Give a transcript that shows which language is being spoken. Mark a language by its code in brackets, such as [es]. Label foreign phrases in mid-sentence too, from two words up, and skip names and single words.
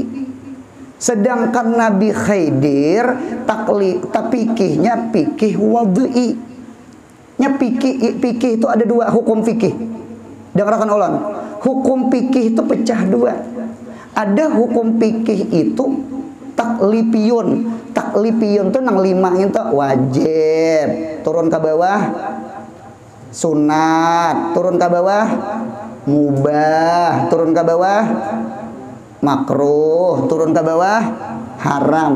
[id] Sedangkan Nabi Khidir fikihnya fikih wad'i. [bjn] Nya fikih itu ada dua hukum fikih. [id] Dengarkan ulang. hukum fikih itu pecah dua. Ada hukum fikih itu taklifiyun. [bjn] Taklifiyun tuh nang 5 itu wajib, turun ke bawah sunat, turun ke bawah mubah, turun ke bawah makruh, turun ke bawah haram.